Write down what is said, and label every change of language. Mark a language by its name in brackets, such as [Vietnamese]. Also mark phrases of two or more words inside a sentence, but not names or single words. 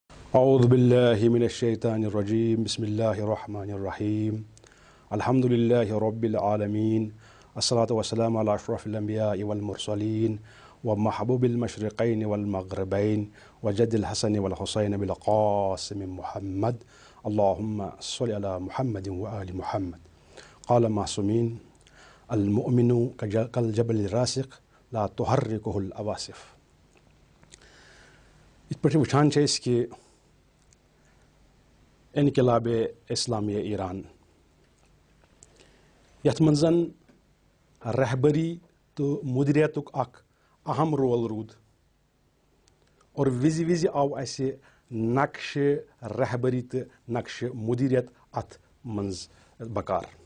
[Arabic] أعوذ بالله من الشيطان الرجيم بسم الله الرحمن الرحيم الحمد لله رب العالمين الصلاة والسلام على أشرف الأنبياء والمرسلين ومحبوب المشرقين والمغربين وجد الحسن والحسين بالقاسم محمد اللهم صل على محمد وآل محمد قال معصومين المؤمن كالجبل الراسخ لا تحركه العواصف. [Kashmiri] یِتھ پٲٹھۍ وٕچھان چھِ أسۍ کہِ انقلاب اسلامیہ ایران یتھ منٛز رہبری تہٕ مدیریتُک اکھ اہم رول روٗد اور وِزِ وِزِ آو اَسہِ نقشہٕ رہبری تہٕ نقشہٕ مدیریت اتھ منٛز بکار.